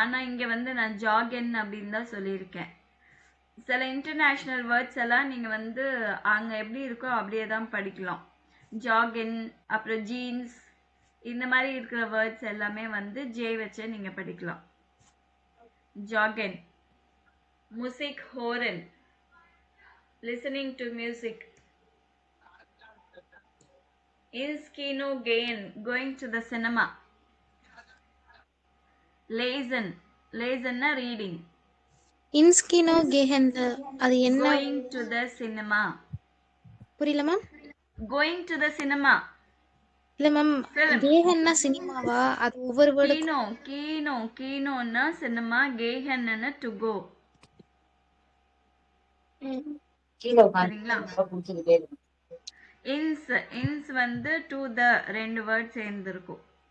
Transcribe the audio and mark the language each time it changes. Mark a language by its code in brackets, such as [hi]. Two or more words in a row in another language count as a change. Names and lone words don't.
[ta] ஆனால் இங்கே வந்து நான் ஜாகன் அப்படின்னு தான் சொல்லியிருக்கேன். சில [en] international words [ta] எல்லாம் நீங்கள் வந்து அங்கே எப்படி இருக்கோ அப்படியே தான் படிக்கலாம். ஜாகின், அப்புறம் ஜீன்ஸ், இந்த மாதிரி இருக்கிற வேர்ட்ஸ் எல்லாமே வந்து ஜே வச்சு நீங்கள் படிக்கலாம். [de] Joggen. Musik hören, [en] listening to music. [de] Ins Kino gehen, [en] going to the cinema. [de] Lesen reading. Ins Kino gehen, [ta] அது என்ன? [en] Going to the cinema. [ta] புரியல மேம். [en] Going to the cinema. [ta] இல்ல மேம், கேஹன்னா சினிமாவா? அது ஒவ்வொரு வேர்டு. கீனோன்னா சினிமா, கேஹன்னா [en] to go. [ta] சரிங்களா? இன்ஸ் வந்து [en] to the [ta] 2 வேர்ட் சேர்ந்திருக்கும்.